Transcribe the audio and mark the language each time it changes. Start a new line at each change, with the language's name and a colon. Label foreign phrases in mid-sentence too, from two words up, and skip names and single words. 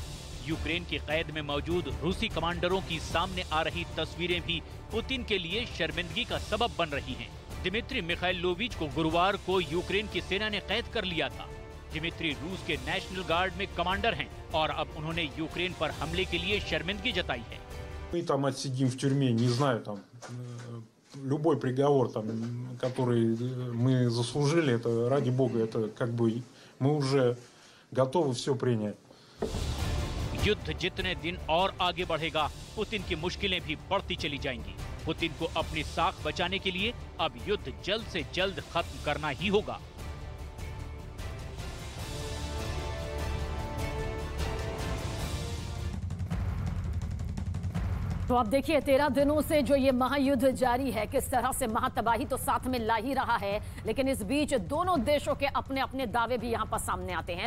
Hindi: यूक्रेन की कैद में मौजूद रूसी कमांडरों की सामने आ रही तस्वीरें भी पुतिन के लिए शर्मिंदगी का सबब बन रही हैं। दिमित्री मिखाइलोविच को गुरुवार को यूक्रेन की सेना ने कैद कर लिया था। दिमित्री रूस के नेशनल गार्ड में कमांडर हैं और अब उन्होंने यूक्रेन पर हमले के लिए शर्मिंदगी जताई है।
Russian: Мы там отсидим в тюрьме, не знаю, там любой приговор, там, который мы заслужили, это ради Бога, это как бы мы уже готовы все принять.
Hindi: युद्ध जितने दिन और आगे बढ़ेगा, पुतिन की मुश्किलें भी बढ़ती चली जाएंगी। पुतिन को अपनी साख बचाने के लिए अब युद्ध जल्द से जल्द खत्म करना ही होगा। तो अब देखिए 13 दिनों से जो ये महायुद्ध जारी है, किस तरह से महातबाही तो साथ में ला ही रहा है, लेकिन इस बीच दोनों देशों के अपने अपने दावे भी यहां पर सामने आते हैं।